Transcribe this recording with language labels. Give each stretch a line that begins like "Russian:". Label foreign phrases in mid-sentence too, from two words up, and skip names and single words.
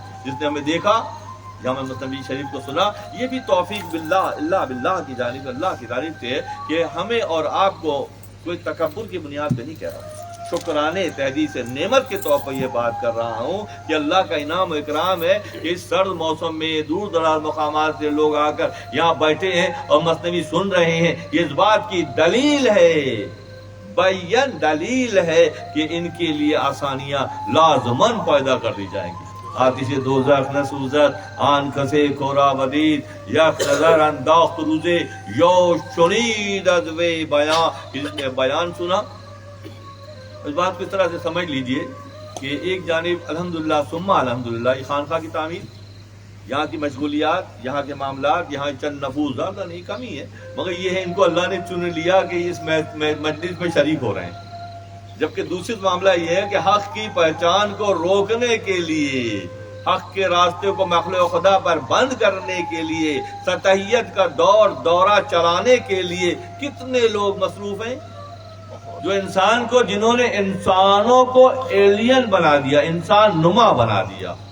Urdu: جس نے ہمیں دیکھا، جامع مسلم شریف کو سنا، یہ بھی توفیق باللہ، اللہ باللہ کی جانب، اللہ کی جانب سے کہ ہمیں اور آپ کو کوئی تکبر کی بنیاد پہ نہیں کہہ رہا، شکرانے تحدیث نعمت کے طور پر یہ بات کر رہا ہوں کہ اللہ کا انعام و اکرام ہے کہ اس سرد موسم میں دور دراز مقامات سے لوگ آ کر یہاں بیٹھے ہیں اور مثنوی سن رہے ہیں، یہ اس بات کی دلیل ہے، بیان دلیل ہے کہ ان کے لیے آسانیاں لازماً پیدا کر دی جائیں گی۔
Persian: آتش دوزخ نہ سوزد آن کسے کورا بدید یک نظر انداخت روزے یا شنید از وی بیان،
Urdu: جس نے بیان سنا۔ اس بات کو اس طرح سے سمجھ لیجئے کہ ایک جانب
Arabic: الحمدللہ ثم الحمدللہ
Urdu: یہ خانقاہ کی تعمیر، یہاں کی مشغولیات، یہاں کے معاملات، یہاں چند نفوذ زیادہ نہیں کمی ہے، مگر یہ ہے ان کو اللہ نے چن لیا کہ اس مجلس میں شریک ہو رہے ہیں، جبکہ دوسری معاملہ یہ ہے کہ حق کی پہچان کو روکنے کے لیے، حق کے راستے کو مخلوق خدا پر بند کرنے کے لیے، سطحیت کا دورہ چلانے کے لیے کتنے لوگ مصروف ہیں، جو انسان کو، جنہوں نے انسانوں کو ایلین بنا دیا، انسان نما بنا دیا،